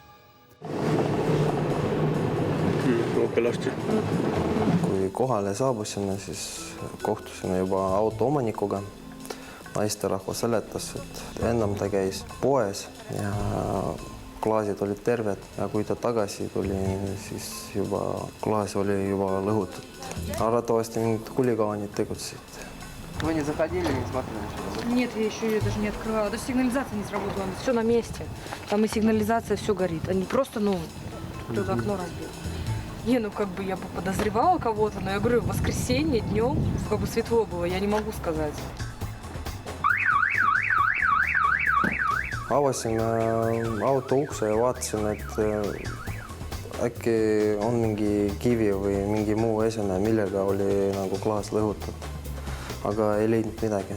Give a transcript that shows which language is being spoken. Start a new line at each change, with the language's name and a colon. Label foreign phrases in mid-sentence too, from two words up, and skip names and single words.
Estonian: Kui kohale saabusime, siis kohtusime juba auto omanikuga. Naisterahva seletas, et ennam ta käis poes ja klaasid olid terved ja kui ta tagasi tuli, siis juba klaas oli juba lõhutud. Arvatavasti mingid huligaanid tegutsesid.
Russian: Вы не заходили, не смотрели? Нет, я еще ее даже не открывала. Даже сигнализация не сработала. Все на месте. Там и сигнализация, все горит. Они просто, кто-то окно разбил. Я бы подозревала кого-то, но я говорю, в воскресенье днем, светло было, я не могу сказать.
Estonian: Avasin auto ukse ja vaatasin, et äkki on mingi kivi või mingi muu esene, millega oli nagu klaas lõhutud. Aga ei leidnud midagi.